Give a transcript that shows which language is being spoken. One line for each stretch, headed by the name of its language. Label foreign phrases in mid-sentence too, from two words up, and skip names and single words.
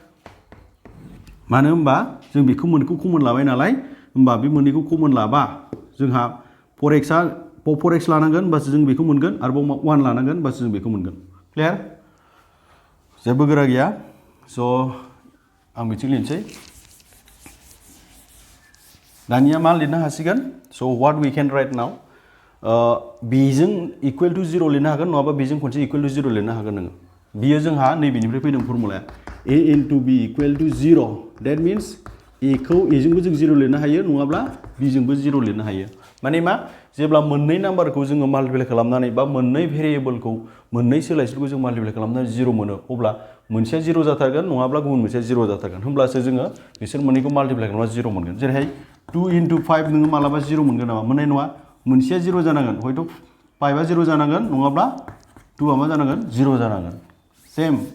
Bodo: मानो होनबा जों बेखौ मोननैखौ कमन लाबाय नालाय होमबा बे मोननैखौ कमन लाबा जोंहा 4x आ बाव 4x लानांगोन होमबासो जों बेखौ मोनगोन आरोबाव 1 लानांगोन होमबासो जों बेखौ मोनगोन क्लियार जेबो गोरा गैया स' आं बिथिं लिरनोसै दानिया मा लिरनो हासिगोन
English: So what we can write now
Bodo: बेजों
English: equal to 0
Bodo: लिरनो हागोन नङाबा बेजों खनसे
English: equal to 0
Bodo: लिरनो हागोन नोङो बियो जोंहा नैबेनिफ्राय फैदों फर्मुलाया
English: a into b equal to 0 that means
Bodo: a खौ a जोंबो जों 0 लिरनो हायो नङाब्ला b जोंबो 0 लिरनो हायो माने मा जेब्ला मोननै नाम्बारखौ जोङो माल्टिप्लाइ खालामनानै बा मोननै भेरिएबलखौ मोननै सोलायसोलखौ जों माल्टिप्लाइ खालामनानै 0 मोनो अब्ला मोनसेया 0 जाथारगोन नङाब्ला गुबुन मोनसेया 0 जाथारगोन होमब्लासो जोङो बिसोर मोननैखौ माल्टिप्लाइ खालामना 0 मोनगोन जेरैहाय 2 into 5 नोङो मालाबा 0 मोनगोन नामा मोननाय नङा मोनसेया 0 जानांगोन हयथ' 5 आ 0 जानांगोन नङाब्ला 2 आ मा जानांगोन 0 जानांगोन सेम